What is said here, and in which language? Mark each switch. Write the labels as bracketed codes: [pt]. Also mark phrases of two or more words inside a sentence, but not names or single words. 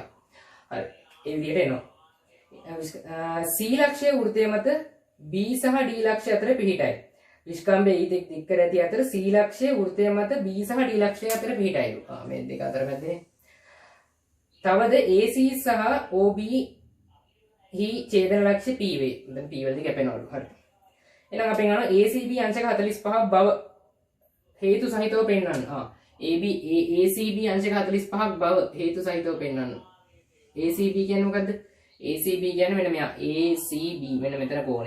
[si] ඒ විදිහට එනවා. C ලක්ෂයේ වෘත්තය මත B සහ D ලක්ෂය අතර පිහිටයි. විස්කම්බේ ඊටෙක් දික් කර ඇති අතර C ලක්ෂයේ වෘත්තය මත B සහ D ලක්ෂය අතර පිහිටයි. මේ දෙක අතර මැදනේ. තවද AC සහ OB හි ඡේදන ලක්ෂ්‍යය P වේ. දැන් P වලදී කැපෙනවලු. හරි. එහෙනම් අපි ගන්නවා ACB අංශක 45ක් බව හේතු සහිතව පෙන්වන්න. ACB අංශක 45ක් බව හේතු සහිතව පෙන්වන්න. ACB කියන්නේ මොකද්ද? ACB කියන්නේ මෙන්න මෙයා ACB මෙන්න මෙතන කෝණේ.